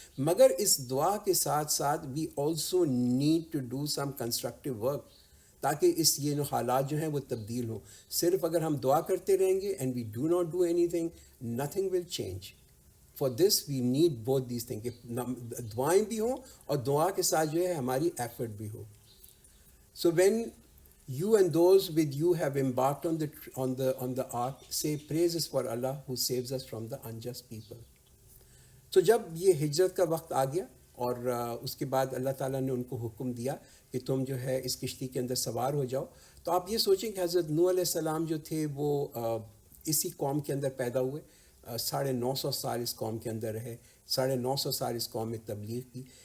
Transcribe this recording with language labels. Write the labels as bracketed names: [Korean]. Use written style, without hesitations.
[Urdu] مگر اس دعا کے ساتھ ساتھ [English] we also need to do some constructive work, [Urdu] تاکہ اس یہ حالات جو ہیں وہ تبدیل ہوں. صرف اگر ہم دعا کرتے رہیں گے [English] And we do not do anything, nothing will change. For this we need both these thing, [Urdu] کہ دعائیں بھی ہوں اور دعا کے ساتھ جو ہے ہماری ایفرٹ بھی ہو. [English] So when you and those with you have embarked on the ark, say praises for Allah who saves us from the unjust people. [Urdu] تو جب یہ ہجرت کا وقت آ گیا اور اس کے بعد اللہ تعالیٰ نے ان کو حکم دیا کہ تم جو ہے اس کشتی کے اندر سوار ہو جاؤ. تو آپ یہ سوچیں کہ حضرت نوح علیہ السلام جو تھے وہ اسی قوم کے اندر پیدا ہوئے، 950 سال اس قوم کے اندر رہے، 950 سال اس قوم میں تبلیغ کی.